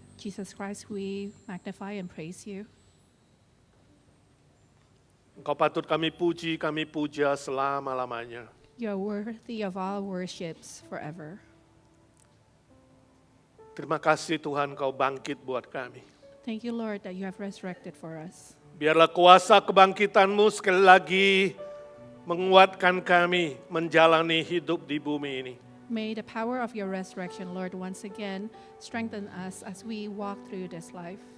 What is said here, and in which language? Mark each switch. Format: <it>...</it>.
<en>Jesus Christ, we magnify and praise you.</en> <id>Engkau patut kami puji, kami puja selama-lamanya.</id> <en>You are worthy of all worships forever.</en> <id>Terima kasih Tuhan, Kau bangkit buat kami.</id> <en>Thank you, Lord, that you have resurrected for us.</en> <id>Biarlah kuasa kebangkitan-Mu sekali lagi menguatkan kami menjalani hidup di bumi ini.</id> <en>May the power of your resurrection, Lord, once again strengthen us as we walk through this life.</en>